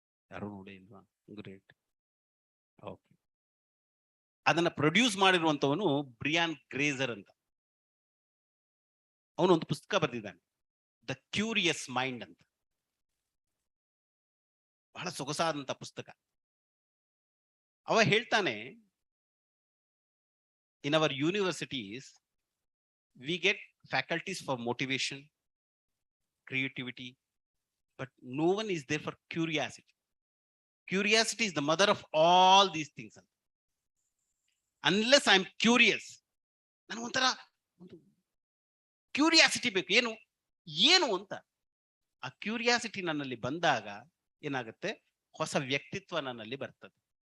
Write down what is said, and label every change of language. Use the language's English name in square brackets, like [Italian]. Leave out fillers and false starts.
[Kannada] ಯಾರು ನೋಡಿ ಇಲ್ವಾ? ಗ್ರೇಟ್. ಓಕೆ. ಅದನ್ನ ಪ್ರೊಡ್ಯೂಸ್ ಮಾಡಿರುವಂತವನು ಬ್ರಿಯಾನ್ ಗ್ರೇಸರ್ ಅಂತ. ಅವನು ಒಂದು ಪುಸ್ತಕ ಬರೆದಿದ್ದಾನೆ, ದ ಕ್ಯೂರಿಯಸ್ ಮೈಂಡ್ ಅಂತ. ಬಹಳ ಸೊಗಸಾದಂತ ಪುಸ್ತಕ. ಅವ ಹೇಳ್ತಾನೆ, [English] in our universities we get faculties for motivation, creativity, but no one is there for curiosity. Curiosity is the mother of all these things. Unless I am curious, [Kannada] ನಾನು ಒಂಥರ ಒಂದು curiosity ಬೇಕು. ಏನು ಅಂತ ಆ ಕ್ಯೂರಿಯಾಸಿಟಿ ನನ್ನಲ್ಲಿ ಬಂದಾಗ ಏನಾಗುತ್ತೆ, ಹೊಸ ವ್ಯಕ್ತಿತ್ವ ನನ್ನಲ್ಲಿ ಬರ್ತದೆ.